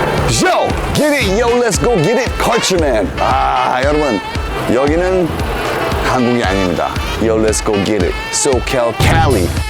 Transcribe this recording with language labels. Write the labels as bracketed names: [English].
[English] Yo, get it, yo, let's go get it, culture man. [Korean] 여러분, 여기는 한국이 아닙니다. [English] Yo, let's go get it, SoCal, Cali.